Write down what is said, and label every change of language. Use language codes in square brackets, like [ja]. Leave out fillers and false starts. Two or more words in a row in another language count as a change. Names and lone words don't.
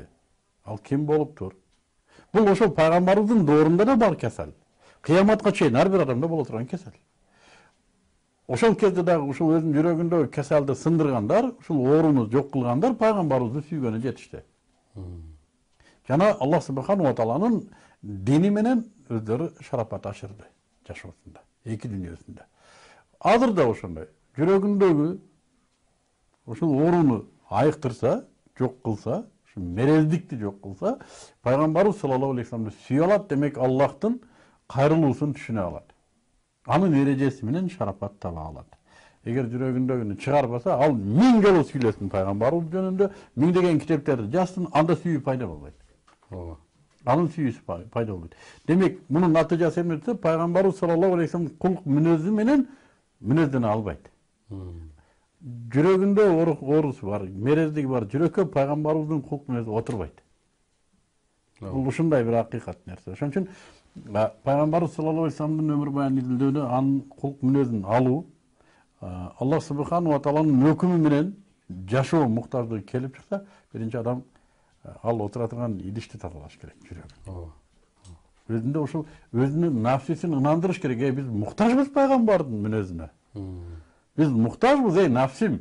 [ky] Ал ким болуптур? Бул ошол пайгамбарыбыздын доорунда да бар кесел. Кыяматка чейин ар бир адамда боло турган кесел. Ошол кезде дагы ушул өзүнүн жүрөгүндөгү кеселди сындыргандар, ушул ооруну жок кылгандар пайгамбарыбызды сүйгөнү жетишти. Жана Аллах [ar] سبحانه و [ky] тааланын дини менен өздөрү шарапат ашырды жашоосунда, эки дүйнөсүндө. Азыр да ошондой жүрөгүндөгү ушул ооруну айыктырса, жок кылса, ушу мерездикти жок кылса, пайгамбарыбыз [ar] صلى الله عليه و [ky] салламды сүйө алат, демек Аллахтын кайрылуусун түшүнө алат. Анын эрежеси менен шарапат таба алат. Эгер жүрөгүндөгүнү чыгарбаса, ал 1000 жолу сүйлөсүн пайгамбарыбыз жөнүндө, 1000 деген китептерди жазсын, анда сүйүү пайда болбойт. Анын сүйүүсү пайда болбойт. Демек, мунун натыйжасы эмне десе, пайгамбарыбыз [ar] صلى الله عليه وسلم [ky] кулк мүнөзү менен мүнөздөнө албайт. Жүрөгүндө оорусу бар, мерездиги бар, жүрөккө пайгамбарыбыздын кулк мүнөзү отурбайт. Бул ушундай бир акыйкат нерсе. Ошон үчүн пайгамбарыбыз [ar] صلى الله عليه و [ky] салламдын өмүр баянын изилдөөдө анын кулк мүнөзүн алуу, Аллах [ar] سبحانه و [ky] тааланын өкүмү менен жашоо муктаждыгы келип чыкса, биринчи адам ал отура турган идишти тазалаш керек жүрөгүн. Өзүндө ошол өзүнүн нафсисин ынандырыш керек. Биз муктажбыз пайгамбардын мүнөзүнө. Биз муктажбыз, нафсим.